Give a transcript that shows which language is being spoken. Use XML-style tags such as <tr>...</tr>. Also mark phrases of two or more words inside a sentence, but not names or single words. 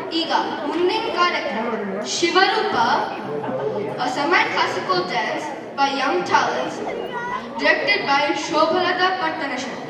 <kn>ಈಗ ಮುಂದಿನ ಕಾರ್ಯಕ್ರಮ ಶಿವರೂಪ,</kn> <en>a semi-classical dance by young talents, directed by ಶೋಭಲತಾ ಪಟ್ಟಣಶೆಟ್ಟಿ.</en>